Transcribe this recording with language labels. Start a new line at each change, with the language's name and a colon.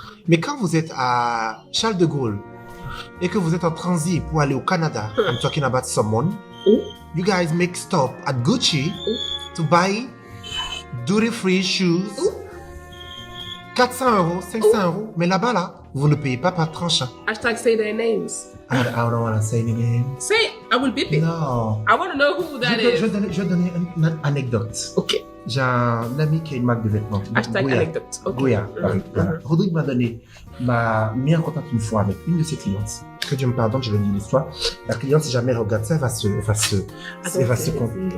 French: Mais quand vous êtes à Charles de Gaulle et que vous êtes en transit pour aller au Canada,
English: I'm talking about someone, you guys make stop at Gucci to buy duty-free shoes.
French: 400 €, 500 €. Mais là-bas, là, vous ne payez pas par tranche.
English: Hashtag say their names. I don't want to say any names. Say it. I will beep it.
French: Non.
English: I want to know who that is.
French: Je vais donner une anecdote. Ok. J'ai un ami qui a une marque de vêtements.
English: Hashtag Goya.
French: anecdote. Ok. Goya. Rodrigue m'a mis en contact une fois avec une de ses clientes. Que Dieu me pardonne, je vais dire l'histoire. La cliente, si jamais elle regarde ça, elle va se compte.